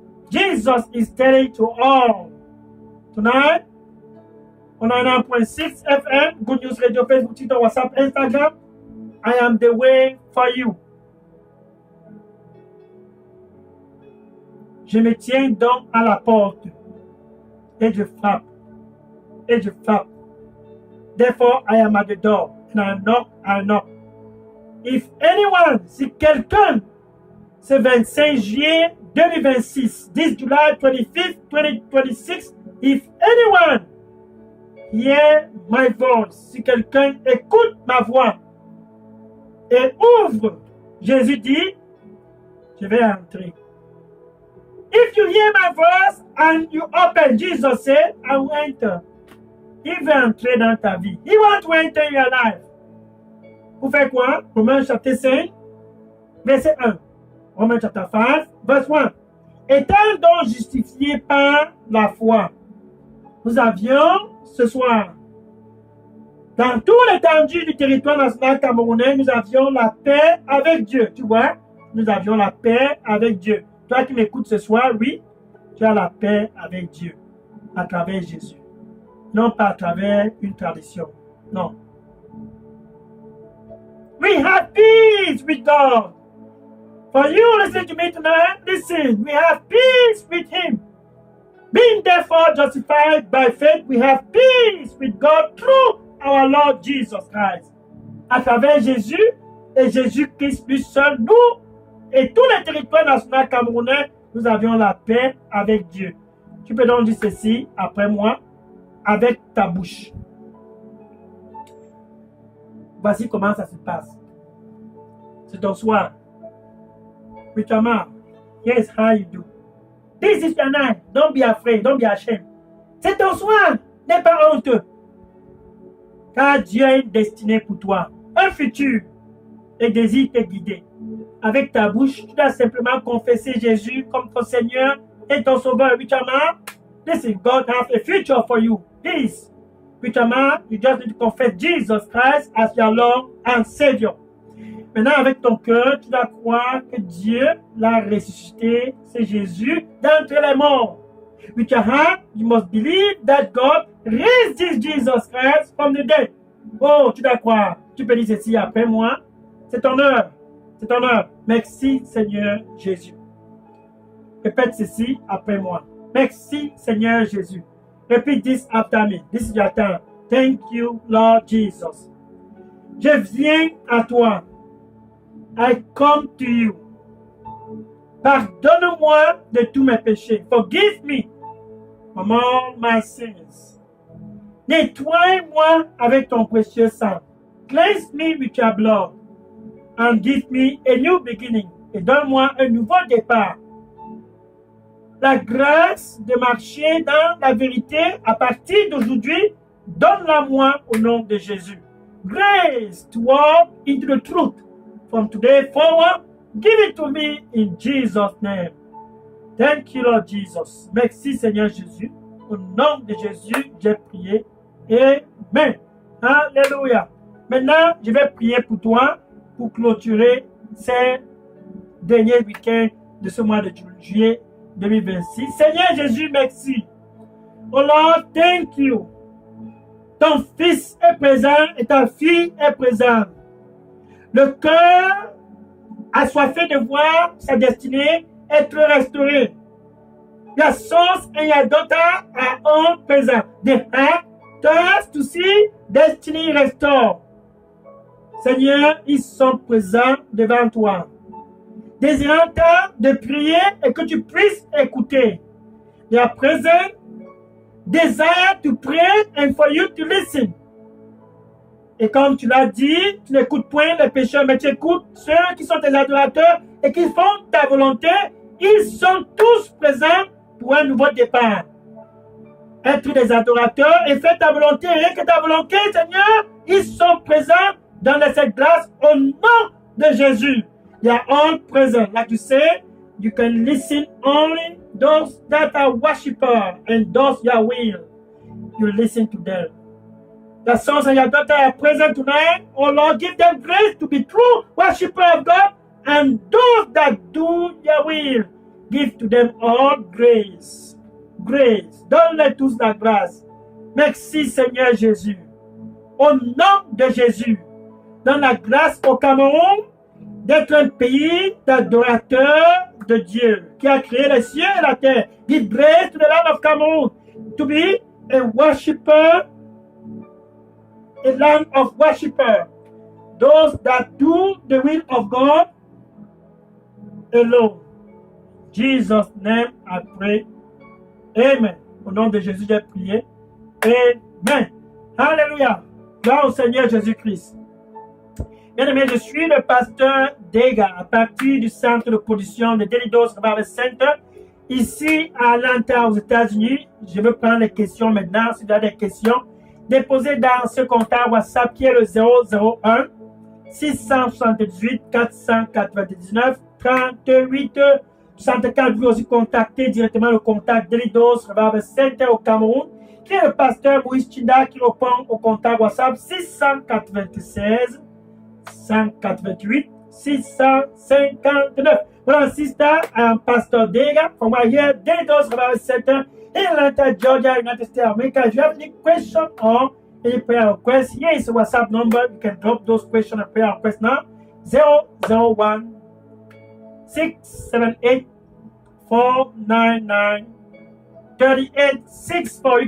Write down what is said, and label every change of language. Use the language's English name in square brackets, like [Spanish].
[English] Jesus is telling to all. Tonight, on a 1.6 FM, Good News Radio, Facebook, TikTok, WhatsApp, Instagram. I am the way for you. [French] Je me tiens donc à la porte et je frappe. Et je frappe. [English] Therefore, I am at the door and I knock. If anyone, [French] si quelqu'un, ce 25 juillet 2026, [English] this July 25th, 2026, if anyone hear my voice, [French] si quelqu'un écoute ma voix et ouvre, Jésus dit, je vais entrer. [English] If you hear my voice and you open, Jesus said, I will enter. [French] Il veut entrer dans ta vie. [English] He wants to enter your life. [French] Vous faites quoi? Romains chapitre 5, verset 1. Romains chapitre 5, verset 1. Étant donc justifiés par la foi, nous avions ce soir, dans tout l'étendue du territoire national camerounais, nous avions la paix avec Dieu. Tu vois? Nous avions la paix avec Dieu. Toi qui m'écoutes ce soir, oui, tu as la paix avec Dieu à travers Jésus. Non pas à travers une tradition. Non. [English] We have peace with God. For you listen to me tonight, listen. We have peace with Him. Being therefore justified by faith, we have peace with God through our Lord Jesus Christ. [French] À travers Jésus et Jésus-Christ lui seul, nous et tous les territoires nationaux camerounais, nous avions la paix avec Dieu. Tu peux donc dire ceci après moi, avec ta bouche. Voici comment ça se passe. C'est ton soir. [English] With your mouth. Here's how you do. This is your night. Don't be afraid. Don't be ashamed. [French] C'est ton soir. N'aie pas honteux. Car Dieu a une destinée pour toi. Un futur. Et désire te guider. Avec ta bouche, tu dois simplement confesser Jésus comme ton Seigneur et ton Sauveur. [English] With your mouth, listen, God has a future for you. Please. With your mouth, you just need to confess Jesus Christ as your Lord and Savior. [French] Maintenant, avec ton cœur, tu dois croire que Dieu l'a ressuscité, c'est Jésus, d'entre les morts. [English] With your heart, you must believe that God raised this Jesus Christ from the dead. [French] Oh, tu dois croire. Tu peux dire ceci après moi. C'est ton heure. C'est ton heure. Merci, Seigneur Jésus. Répète ceci après moi. Merci, Seigneur Jésus. [English] Repeat this after me. This is your time. Thank you, Lord Jesus. [French] Je viens à toi. [English] I come to you. [French] Pardonne-moi de tous mes péchés. [English] Forgive me from all my sins. [French] Nettoie-moi avec ton précieux sang. [English] Cleanse me with your blood. And give me a new beginning. [French] Et donne-moi un nouveau départ. La grâce de marcher dans la vérité à partir d'aujourd'hui, donne-la-moi au nom de Jésus. [English] Grace to walk into the truth. From today forward, give it to me in Jesus' name. Thank you, Lord Jesus. [French] Merci, Seigneur Jésus. Au nom de Jésus, j'ai prié. Amen. Alléluia. Maintenant, je vais prier pour toi pour clôturer ces derniers week-ends de ce mois de juillet 2026. Seigneur Jésus, merci. [English] Oh Lord, thank you. [French] Ton fils est présent et ta fille est présente. Le cœur assoiffé de voir sa destinée être restaurée. [English] Your sons and your daughters are all present. The heart thirsts to see destiny restored. [French] Seigneur, ils sont présents devant toi. Désirant de prier et que tu puisses écouter. [English] They are present, desire to pray and for you to listen. [French] Et comme tu l'as dit, tu n'écoutes point les pécheurs, mais tu écoutes ceux qui sont tes adorateurs et qui font ta volonté. Ils sont tous présents pour un nouveau départ. Être des adorateurs et faire ta volonté, rien que ta volonté, Seigneur, ils sont présents dans cette grâce au nom de Jésus. [English] They are all present. Like you say, you can listen only those that are worshippers and those your will. You listen to them. The sons and your daughters are present tonight. Oh Lord, give them grace to be true worshippers of God, and those that do your will, give to them all grace. [French] Grace. Donne-les tous la grâce. Merci Seigneur Jésus. Au nom de Jésus, donne la grâce au Cameroun d'être un pays d'adorateurs de Dieu qui a créé les cieux et la terre. [English] Give grace to the land of Cameroon to be a worshipper, a land of worshippers. Those that do the will of God alone. Jesus' name I pray. Amen. [French] Au nom de Jésus, j'ai prié. Amen. Alléluia. Gloire au Seigneur Jésus-Christ. Bien-aimé, je suis le pasteur Dega à partir du centre de production de Delidos Revival Center ici à Atlanta aux États-Unis. Je veux prendre les questions maintenant. Si vous avez des questions, déposez dans ce contact WhatsApp qui est le 001 678 499 38 64. Vous pouvez aussi contacter directement le contact Delidos Revival Center au Cameroun, qui est le pasteur Moïse Chinda qui répond au contact WhatsApp 696 188 659. [English] Well, sister, I'm Pastor Dega from right here, Delidos Revival Center in Atlanta, Georgia, United States of America. If you have any question or any prayer request, here is a WhatsApp number. You can drop those questions and prayer requests now. 001 678 499 3864.